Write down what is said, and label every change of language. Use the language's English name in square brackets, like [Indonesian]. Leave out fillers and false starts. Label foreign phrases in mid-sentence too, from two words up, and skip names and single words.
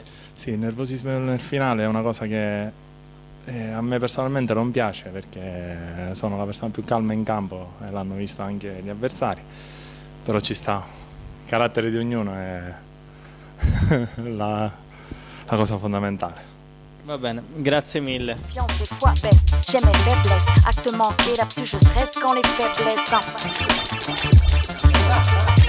[Italian] Sì, il nervosismo nel finale è una cosa che a me personalmente non piace perché sono la persona più calma in campo e l'hanno visto anche gli avversari, però ci sta, il carattere di ognuno è la cosa fondamentale. Va bene, grazie mille. [French] Confiance et foi baisse, j'aime mes faiblesses. Acte manqué, là-dessus je stresse quand les faiblesses. Enfin.